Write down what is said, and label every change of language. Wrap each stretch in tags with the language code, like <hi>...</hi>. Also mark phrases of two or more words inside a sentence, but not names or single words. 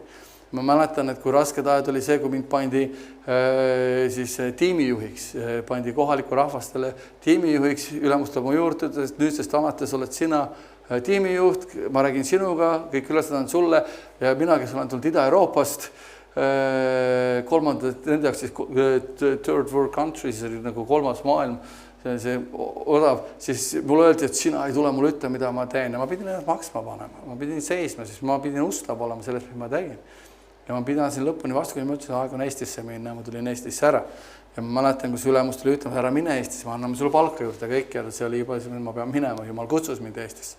<et>Ma mäletan, et kui rasked ajad oli see, kui mind pandi siis tiimijuhiks, pandi kohaliku rahvastele tiimijuhiks, ülemus tuleb mu juurde, nüüdsest alates oled sina tiimijuht, ma räägin sinuga, kõik ülesed on sulle ja mina, kes olen tulnud Ida-Euroopast, kolmandad, nende jaoks siis</et> <en>third world countries,</en> <et>nagu 3. maailm, see odav, siis mulle öeldi, et sina ei tule mulle ütle, mida ma teen ja ma pidin ennast maksma panema, ma pidin seisma, siis ma pidin ustav olema sellest, mis ma tegin. Ja ma pidasin lõpuni vastu, kui ma ütlesin, aeg on Eestisse minna, ma tulin Eestisse ära. Ja ma mäletan, kus ülemus tuli ütlema, ära mine Eestisse, ma anname sulle palka juurde kõik ja see oli juba, ma pean minema, Jumal kutsus mind Eestisse.</et>